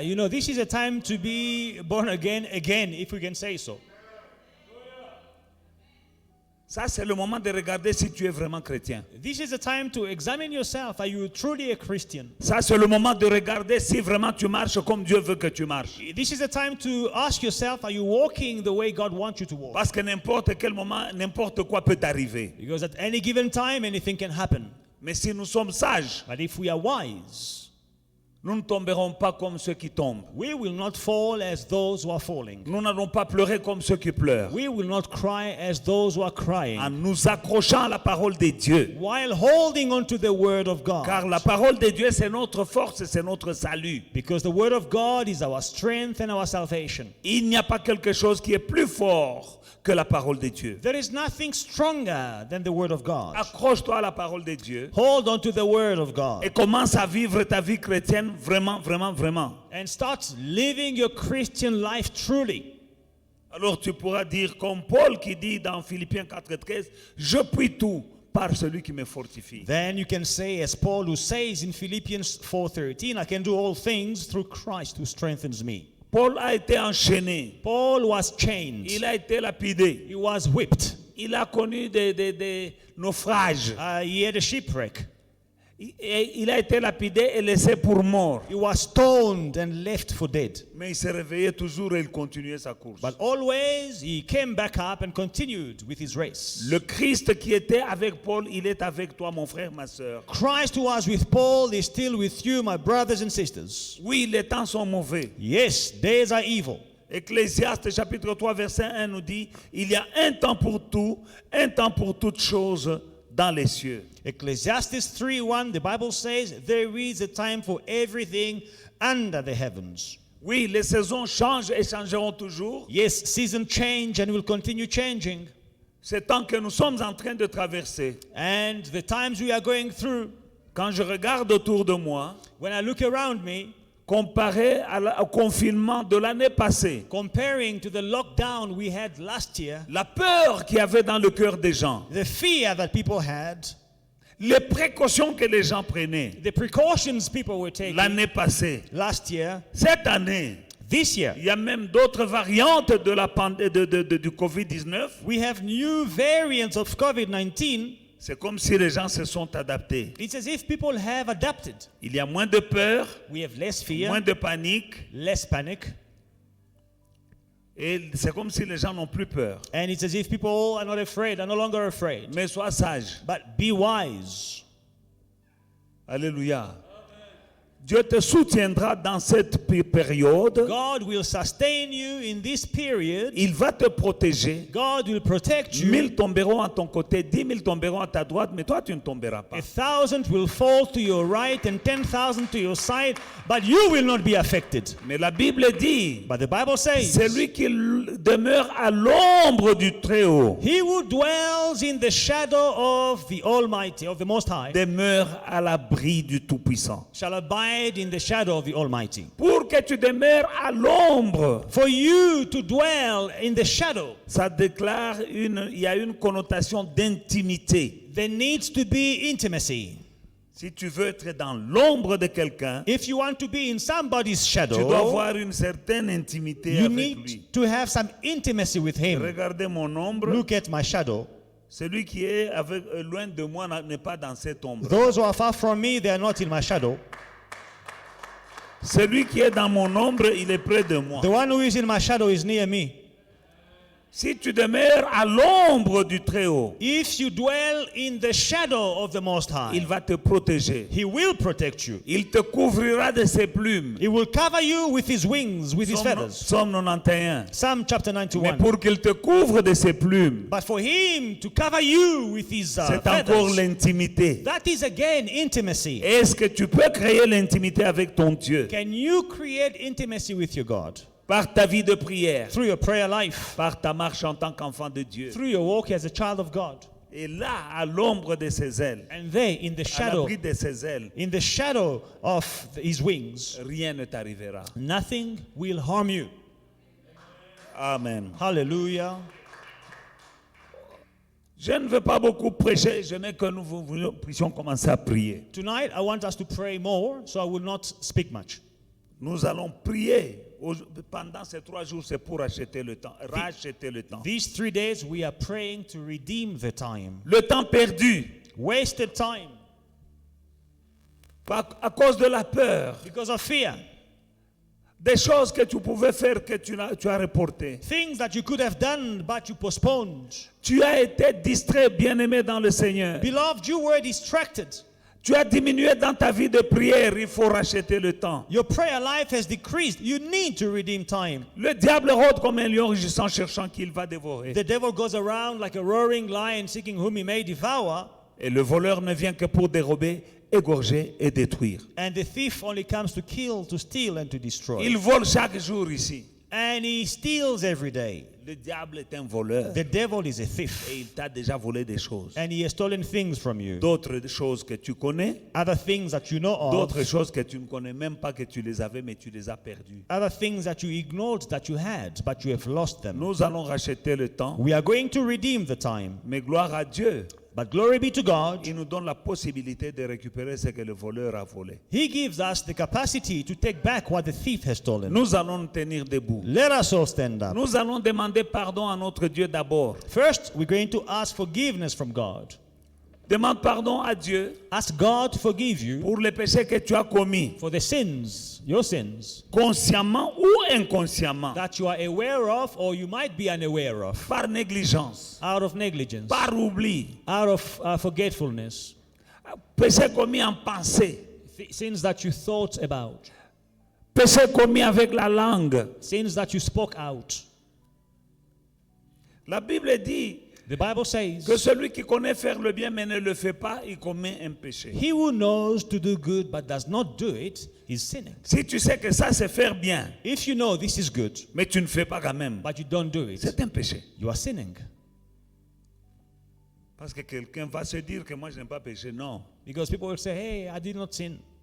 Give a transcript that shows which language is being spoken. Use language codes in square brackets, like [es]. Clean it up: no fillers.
[en] This is a time to be born again, if we can say so. [fr] Ça, c'est le moment de regarder si tu es vraiment chrétien. [en] This is a time to examine yourself. Are you truly a Christian? [fr] Ça, c'est le moment de regarder si vraiment tu marches comme Dieu veut que tu marches. [en] This is a time to ask yourself, are you walking the way God wants you to walk? [fr] Parce que n'importe quel moment, n'importe quoi peut arriver. [en] Because at any given time, anything can happen. [fr] Mais si nous sommes sages, [en] But if we are wise, [fr] nous ne tomberons pas comme ceux qui tombent. [en] we will not fall as those who are falling. [fr] Nous n'allons pas pleurer comme ceux qui pleurent. [en] We will not cry as those who are crying. [fr] En nous accrochant à la parole de Dieu. [en] While holding on to the word of God. [fr] Car la parole de Dieu, c'est notre force et c'est notre salut. [en] Because the word of God is our strength and our salvation. [fr] Il n'y a pas quelque chose qui est plus fort que la parole de Dieu. [en] There is nothing stronger than the word of God. [fr] Accroche-toi à la parole de Dieu [en] Hold on to the word of God. [fr] et commence à vivre ta vie chrétienne vraiment. [en] And start living your Christian life truly. [fr] Alors tu pourras dire comme Paul qui dit dans Philippiens 4:13, je puis tout par celui qui me fortifie. [en] Then you can say, as Paul who says in Philippians 4:13, I can do all things through Christ who strengthens me. [fr] Paul a été enchaîné, [en] Paul was chained. [fr] il a été lapidé, [en] He was whipped. [fr] il a connu des naufrages, [en] He had a shipwreck. [fr] il a été lapidé et laissé pour mort. [en] He was stoned and left for dead. [fr] Mais il se réveillait toujours et il continuait sa course. [en] But always he came back up and continued with his race. [fr] Le Christ qui était avec Paul, il est avec toi, mon frère, ma soeur. [en] Christ who was with Paul is still with you, my brothers and sisters. [fr] Oui, les temps sont mauvais. [en] Yes, days are evil. [fr] Ecclésiaste chapitre 3 verset 1 nous dit, il y a un temps pour tout, un temps pour toutes choses dans les cieux. [en] Ecclesiastes 3:1, the Bible says, there is a time for everything under the heavens. [fr] Oui, les saisons changent et changeront toujours. [en] Yes, seasons change and will continue changing. [fr] Ce temps que nous sommes en train de traverser, [en] And the times we are going through, [fr] quand je regarde autour de moi, [en] when I look around me, [fr] comparé au confinement de l'année passée, [en] comparing to the lockdown we had last year, [fr] la peur qu'il y avait dans le cœur des gens, [en] the fear that people had, [fr] les précautions que les gens prenaient [en] the precautions people were taking [fr] l'année passée, [en] last year, [fr] cette année, [en] this year, [fr] il y a même d'autres variantes de du Covid-19. [en] we have new variants of COVID-19. [fr] C'est comme si les gens se sont adaptés. [en] It's as if people have adapted. [fr] Il y a moins de peur, [en] We have less fear, [fr] moins de panique, [en] less panic, [fr] et c'est comme si les gens n'ont plus peur. [en] and it's as if people are not afraid, are no longer afraid. [fr] Mais sois sage. [en] But be wise. [fr] Alléluia. Dieu te soutiendra dans cette période. [en] God will sustain you in this period. [fr] Il va te protéger. [en] God will protect you. [fr] 1000 tomberont à ton côté, 10 000 tomberont à ta droite, mais toi tu ne tomberas pas. [en] 1,000 will fall to your right and 10,000 to your side, but you will not be affected. [fr] Mais la Bible dit, [en] But the Bible says, [fr] celui qui demeure à l'ombre du Très-Haut [en] he who dwells in the shadow of the Almighty, of the Most High, [fr] demeure à l'abri du Tout-Puissant. [en] shall abide hide in the shadow of the Almighty. [fr] Pour que tu demeures à l'ombre, [en] For you to dwell in the shadow, [fr] ça déclare il y a une connotation d'intimité. [en] there needs to be intimacy. [fr] Si tu veux être dans l'ombre de quelqu'un, [en] If you want to be in somebody's [fr] tu [en] shadow, [fr] dois avoir une certaine intimité [en] you [fr] avec [en] need [fr] lui. [en] to have some intimacy with him. [fr] Regardez mon ombre. [en] Look at my shadow. [fr] Celui qui est loin de moi n'est pas dans cette ombre. [en] Those who are far from me, they are not in my shadow. [fr] Celui qui est dans mon ombre, il est près de moi. [en] The one who is in my shadow is near me. [fr] Si tu demeures à l'ombre du Très-Haut, [en] If you dwell in the shadow of the Most High, [fr] il va te protéger. [en] He will protect you. [fr] Il te couvrira de ses plumes. [en] He will cover you with His wings, with His feathers. [fr] Psaume 91. [en] Psalm chapter [fr] Mais [en] 91. [fr] pour qu'il te couvre de ses plumes, [en] But for Him to cover you with His [fr] c'est encore [en] feathers, [fr] l'intimité. [en] that is again intimacy. [fr] Est-ce que tu peux créer l'intimité avec ton Dieu [en] Can you create intimacy with your God? [fr] par ta vie de prière, [en] Through your prayer life, [fr] par ta marche en tant qu'enfant de Dieu? [en] through your walk as a child of God. [fr] Et là, à l'ombre de ses ailes, [en] And there, in the [fr] à [en] shadow, [fr] l'abri de ses ailes, [en] in the shadow of His wings, [fr] rien ne t'arrivera. [en] nothing will harm you. [fr] Amen. [en] Hallelujah. [fr] Je ne veux pas beaucoup prêcher, je n'ai que nous puissions commencer à prier. [en] Tonight, I want us to pray more, so I will not speak much. [fr] Nous allons prier pendant ces 3 jours, c'est pour acheter le temps, racheter le temps. [en] These 3 days, we are praying to redeem the time. [fr] Le temps perdu [en] Wasted time [fr] à cause de la peur, [en] because of fear. [fr] des choses que tu pouvais faire que tu as reportées. [en] Things that you could have done, but you postponed. [fr] Tu as été distrait, bien-aimé dans le Seigneur. [en] Beloved, you were distracted. [fr] Tu as diminué dans ta vie de prière, il faut racheter le temps. [en] Your prayer life has decreased. You need to redeem time. [fr] Le diable rôde comme un lion rugissant, cherchant qui il va dévorer. [en] The devil goes around like a roaring lion seeking whom he may devour, [fr] Et le voleur ne vient que pour dérober, égorger et détruire. [en] and the thief only comes to kill, to steal, and to destroy. [fr] Il vole chaque jour ici. [en] And he steals every day. [fr] Le diable est un voleur. [en] The devil is a [fr] Et [en] thief, [fr] il t'a déjà volé des choses. [en] and he has stolen things from you. [fr] D'autres choses que tu connais, [en] Other things that you know of, [fr] d'autres choses que tu ne connais même pas que tu les avais, mais tu les as perdues. [en] other things that you ignored that you had, but you have lost them. [fr] Nous allons racheter le temps, [en] We are going to redeem the time. [fr] mais gloire à Dieu. [en] But glory be to God, [fr] Il nous donne la possibilité de récupérer ce que le voleur a volé. [en] He gives us the capacity to take back what the thief has stolen. [fr] Nous allons nous tenir debout. [en] Let us all stand up. [fr] Nous allons demander pardon à notre Dieu d'abord. [en] First, we're going to ask forgiveness from God. [fr] Demande pardon à Dieu [en] Ask God to forgive you [fr] pour les péchés que tu as commis, [en] for the sins, your sins, [fr] consciemment ou inconsciemment, [en] that you are aware of or you might be unaware of, [fr] par négligence, [en] out of negligence, [fr] par oubli, [en] out of forgetfulness, [fr] péchés commis en pensée, [en] sins that you thought about, [fr] péchés commis avec la langue. [en] sins that you spoke out. [fr] La Bible dit [en] The Bible says, [fr] que celui qui connaît faire le bien mais ne le fait pas, il commet un péché. [en] he who knows to do good but does not do it is sinning. [fr] Si tu sais que ça c'est faire bien, [en] If you know this is good, [fr] mais tu ne fais pas quand même, [en] but you don't do it, [fr] c'est un péché. [en] you are sinning. [fr] Parce que quelqu'un va se dire que moi je n'ai pas péché. Non. [en] Because people will say, hey, I did not sin.